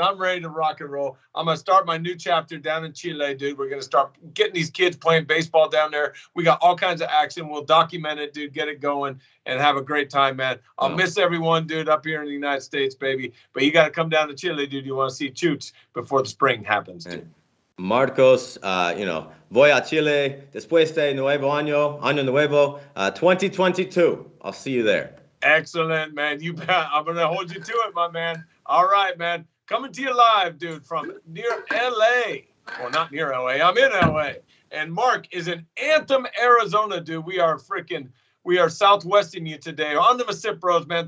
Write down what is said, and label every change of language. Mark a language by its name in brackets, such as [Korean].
[English] I'm ready to rock and roll. I'm going to start my new chapter down in Chile, dude. We're going to start getting these kids playing baseball down there. We got all kinds of action. We'll document it, dude, get it going, and have a great time, man. I'll miss everyone, dude, up here in the United States, baby. But you got to come down to Chile, dude. You want to see Choots before the spring happens, dude. [Spanish] Marcos, voy a Chile después de año nuevo, 2022. [English] I'll see you there. Excellent, man. You bet. I'm going to hold you to it, my man. All right, man. Coming to you live, dude, from near L.A. Well, not near L.A. I'm in L.A. And Mark is in Anthem, Arizona, dude. We are southwesting you today on the MisippBROs, man.